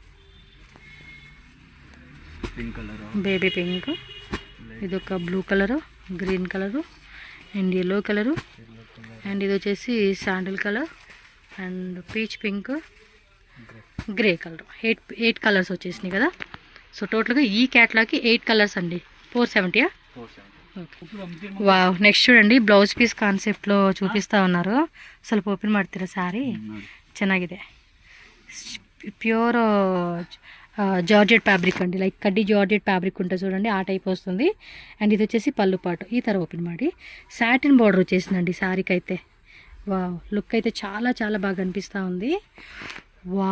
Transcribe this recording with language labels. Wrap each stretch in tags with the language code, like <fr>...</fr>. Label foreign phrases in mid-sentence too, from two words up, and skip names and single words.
<en>baby pink,</en> <te>ఇది ఒక</te> <en>blue color, green color and yellow color, and</en> <te>ఇది వచ్చేసి</te> <en>sandal color and peach pink, grey color.</en> <te>8 కలర్స్ వచ్చేసినాయి కదా. సో టోటల్గా ఈ క్యాట్లాగ్కి 8 కలర్స్ అండి. 470. వావ్, నెక్స్ట్ చూడండి</te> <en>blouse piece</en> <te>కాన్సెప్ట్లో చూపిస్తూ ఉన్నారు.</te> <kn>ಸ್ವಲ್ಪ ಓಪನ್ ಮಾಡ್ತೀರಾ ಸಾರಿ? ಚೆನ್ನಾಗಿದೆ.</kn> <en>pure georgette fabric</en> <te>అండి. లైక్ కడ్డీ</te> <en>georgette fabric</en> <te>ఉంటుంది చూడండి, ఆ టైప్ వస్తుంది. అండ్ ఇది వచ్చేసి పళ్ళు పాటు. ఈ తర ఓపెన్ ಮಾಡಿ</te> <en>satin border</en> <te>వచ్చేసిందండి శారీకి అయితే. వావ్, లుక్ అయితే చాలా బాగా అనిపిస్తూ ఉంది.</te>